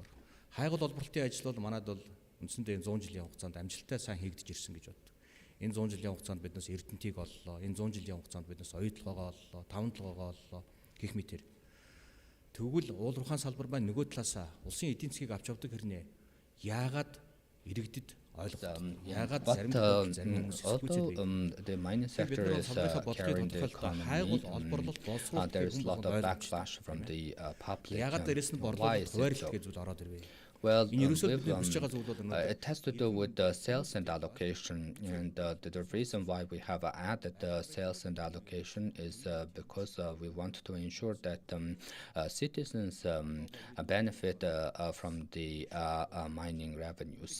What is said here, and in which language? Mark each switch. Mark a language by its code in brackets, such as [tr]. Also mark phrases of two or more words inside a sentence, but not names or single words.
[mn] Хайгуул олборлолтын ажил бол манайд бол үндсэндээ 100 жилийн хугацаанд амжилттай сайн хийгдэж ирсэн гэж боддог. Энэ 100 жилийн хугацаанд биднээс эрдэнтийг оллоо. Энэ 100 жилийн хугацаанд биднээс оюутлогоо оллоо, тавантлогоо оллоо гэх мэтэр. Тэгвэл уулуурхайн салбар маань нөгөө талаасаа улсын эдийн засгийг авч явдаг хэрнээ яагаад иргэдэд [en] although the mining sector is carrying the economy, there is a lot of backlash from the public. Why is it so? Well, it has to do with the sales and allocation, and the reason why we have added sales and allocation is because we want to ensure that citizens benefit from the mining revenues.